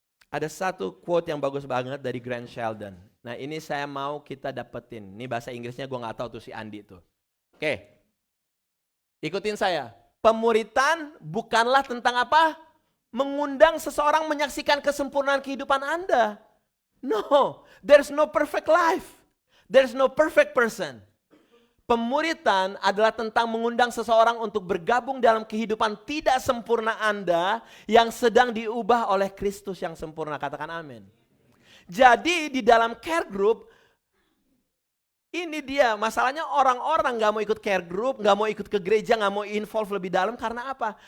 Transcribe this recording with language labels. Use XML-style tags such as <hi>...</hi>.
<id>Ada satu quote yang bagus banget dari Grant Sheldon. Nah, ini saya mau kita dapetin. Ini bahasa Inggrisnya gue gak tahu tuh si Andi tuh. Oke. Ikutin saya. Pemuritan bukanlah tentang apa? Mengundang seseorang menyaksikan kesempurnaan kehidupan Anda.</id> <en>No, there's no perfect life. There's no perfect person.</en> <id>Pemuritan adalah tentang mengundang seseorang untuk bergabung dalam kehidupan tidak sempurna Anda yang sedang diubah oleh Kristus yang sempurna. Katakan amin. Jadi di dalam care group, ini dia masalahnya orang-orang gak mau ikut care group, gak mau ikut ke gereja, gak mau involve lebih dalam karena apa?</id>